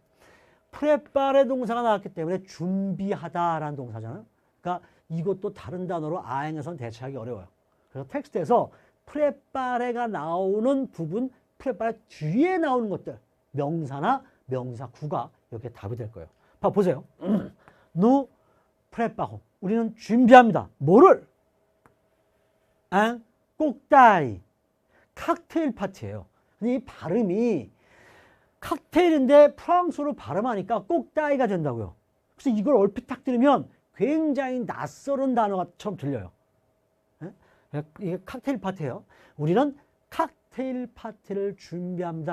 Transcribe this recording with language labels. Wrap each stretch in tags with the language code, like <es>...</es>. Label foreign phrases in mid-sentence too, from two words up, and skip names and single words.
<ko>프레파레 동사가 나왔기 때문에 준비하다라는 동사잖아요. 그러니까 이것도 다른 단어로 아행에서는 대체하기 어려워요. 그래서 텍스트에서 프레파레가 나오는 부분, 프레파레 뒤에 나오는 것들, 명사나 명사구가 이렇게 답이 될 거예요. 보세요.</ko> <fr>nous préparons.</fr> <ko>우리는 준비합니다. 뭐를?</ko> <fr>un cocktail.</fr> <ko>칵테일 파티예요. 근데 이 발음이 칵테일인데 프랑스어로 발음하니까 꼭따이가 된다고요. 그래서 이걸 얼핏 딱 들으면 굉장히 낯설은 단어처럼 들려요. 이게 칵테일 파티예요. 우리는 칵테일 파티를 준비합니다.</ko>